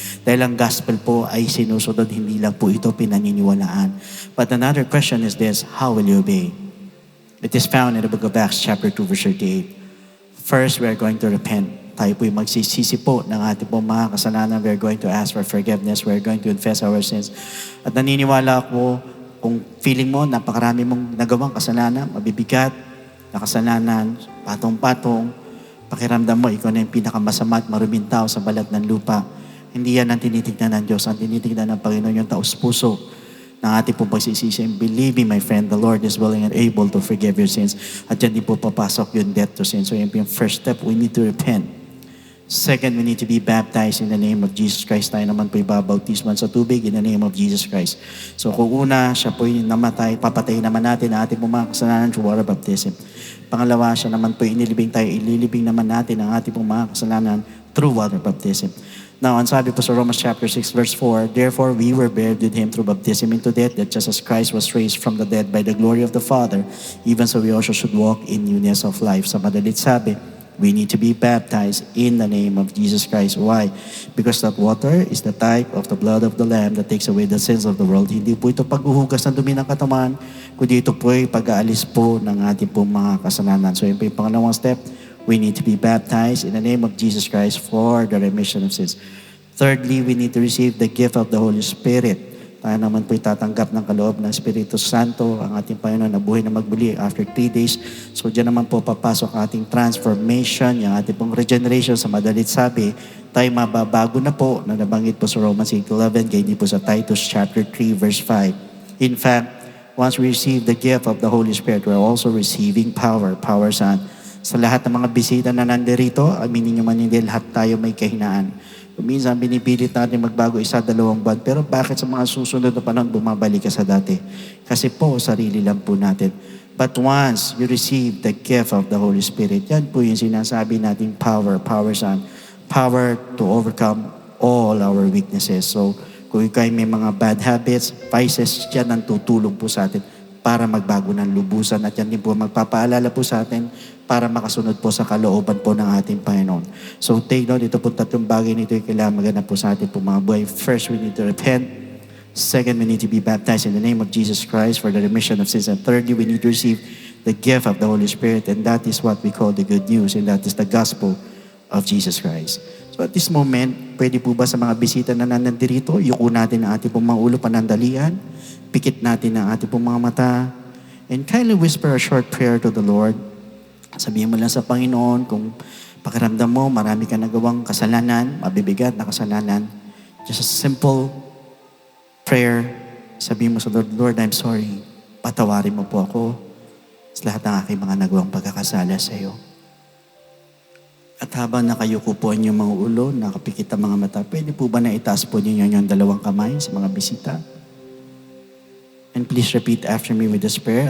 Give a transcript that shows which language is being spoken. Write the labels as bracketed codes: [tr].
[tl] Dahil ang gospel po ay sinusunod, hindi lang po ito pinaniniwalaan. [en] But another question is this, how will you obey? It is found in the book of Acts chapter 2 verse 38. First, we are going to repent. [tl] Tayo po'y magsisisi po ng ating pong mga kasalanan. [en] We are going to ask for forgiveness. We are going to confess our sins. [tl] At naniniwala ako, kung feeling mo, napakarami mong nagawang kasalanan, mabibigat, na kasalanan, patong-patong, pakiramdam mo, ikaw na yung pinakamasama at maruming tao sa balat ng lupa. Hindi yan ang tinitignan ng Diyos. Ang tinitignan ng Panginoon yung taos-puso ng ating pong pagsisisi. [en] And believe me, my friend, the Lord is willing and able to forgive your sins. [tl] At dyan din po papasok yung [en] death to sin. [tl] So yan po yung [en] first step, we need to repent. Second, we need to be baptized in the name of Jesus Christ. [tl] Tayo naman po ibabautisman sa tubig [en] in the name of Jesus Christ. [tl] So kung una, siya po yung namatay, papatayin naman natin ang ating mga kasalanan [en] through water baptism. [tl] Pangalawa, siya naman po inilibing tayo, ililibing naman natin ang ating mga kasalanan [en] through water baptism. Now, [tl] ang sabi po sa [en] Romans chapter 6 verse 4, therefore we were buried with Him through baptism into death, that just as Christ was raised from the dead by the glory of the Father, even so we also should walk in newness of life. [tl] Sa madalit sabi, [en] we need to be baptized in the name of Jesus Christ. Why? Because that water is the type of the blood of the Lamb that takes away the sins of the world. [tl] Hindi po ito paghuhugas ng dumi ng katawan, kundi ito po ay pag-aalis po ng ating po mga kasalanan. So yun po yung pangalawang step. [en] We need to be baptized in the name of Jesus Christ for the remission of sins. Thirdly, we need to receive the gift of the Holy Spirit. [tl] Tayo naman po itatanggap ng kaloob ng Espiritu Santo, ang ating Panginoon na buhay na magbuli [en] after 3 days. [tl] So dyan naman po papasok ang ating transformation, yung ating pong regeneration. Sa madalit sabi, tayo mababago na po, na nabanggit po sa Romans 8:11, ganyan po sa Titus chapter 3 verse 5. [en] In fact, once we receive the gift of the Holy Spirit, we're also receiving power. [tl] Power saan? Sa lahat ng mga bisita na nandirito, aminin nyo man hindi, lahat tayo may kahinaan. Minsan binipilit natin magbago 1-2 buwan, pero bakit sa mga susunod na panahon bumabalik ka sa dati? Kasi po, sarili lang po natin. [en] But once you receive the gift of the Holy Spirit, [tl] yan po yung sinasabi nating [en] power. Power saan? Power to overcome all our weaknesses. [tl] So, kung ikaw may mga bad habits, vices, yan ang tutulong po sa atin para magbago ng lubusan. At yan din po magpapaalala po sa atin para makasunod po sa kalooban po ng ating Panginoon. So take note, ito po 3 bagay nito yung kailangan maganap po sa ating po mga buhay. [en] First, we need to repent. Second, we need to be baptized in the name of Jesus Christ for the remission of sins. And thirdly, we need to receive the gift of the Holy Spirit. And that is what we call the good news. And that is the gospel of Jesus Christ. So at this moment, [tl] pwede po ba sa mga bisita na nandirito, yuko natin ang ating pong mga ulo panandalian, pikit natin ang ating pong mga mata, [en] and kindly whisper a short prayer to the Lord. [tl] Sabihin mo lang sa Panginoon kung pakiramdam mo, marami ka nagawang kasalanan, mabibigat na kasalanan. [en] Just a simple prayer. [tl] Sabihin mo sa [en] Lord, Lord, I'm sorry. [tl] Patawarin mo po ako sa lahat ng aking mga nagawang pagkakasala sa iyo. At habang nakayuko po ang inyong mga ulo, nakapikit ang mga mata, pwede po ba na itaas po ninyo yung 2 kamay sa mga bisita? [en] And please repeat after me with this prayer.